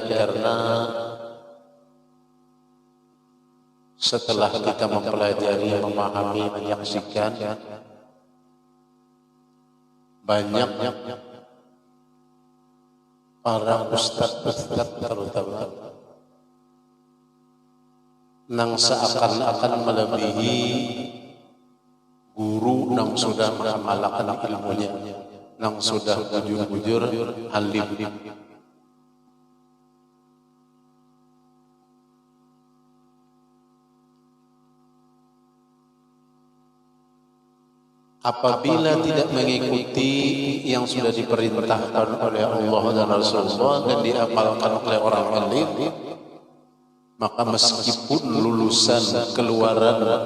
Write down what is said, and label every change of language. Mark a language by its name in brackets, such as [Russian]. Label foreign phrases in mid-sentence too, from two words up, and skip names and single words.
[Indonesian] Karena setelah kita mempelajari, memahami, menyaksikan, banyak para ustadz terutama nang seakan-akan melebihi guru nang sudah mengamalkan ilmunya, [Banjar] nang sudah bujur-bujur alim. [Indonesian] Apabila tidak mengikuti yang sudah diperintahkan oleh Allah dan Rasulullah dan diamalkan oleh orang alim, maka meskipun lulusan keluaran